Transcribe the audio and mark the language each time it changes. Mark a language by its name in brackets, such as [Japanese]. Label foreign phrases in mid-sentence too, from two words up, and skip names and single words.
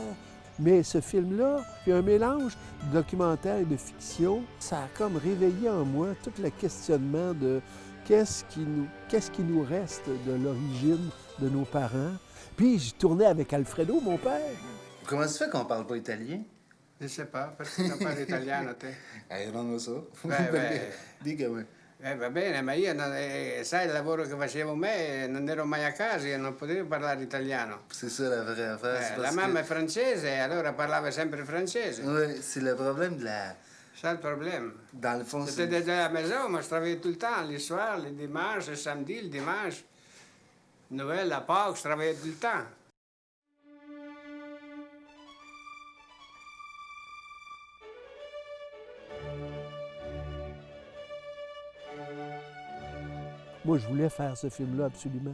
[French] Mais ce film-là, il y a un mélange de documentaire et de fiction. Ça a comme réveillé en moi tout le questionnement de qu'est-ce qui nous reste de l'origine de nos parents. Puis je tournais avec Alfredo, mon père. Comment ça se fait qu'on parle pas italien? Je sais pas, [Italian] perché non parli italiano te? Non lo so. Dica va bene, ma io, sai, il lavoro che facevo me, non ero mai a casa, io non potevo parlare italiano. [French] C'est ça la vraie affaire. [Italian] La mamma è francese, allora parlava sempre francese. [French] Oui, c'est le problème de la... Ça, le problème. Dans le fond, c'est... J'étais à la maison, moi, je travaillais tout le temps, les soirs, les dimanches, le samedi, le dimanche. Noël, la Pâques, je travaillais tout le temps. Moi, je voulais faire ce film-là absolument.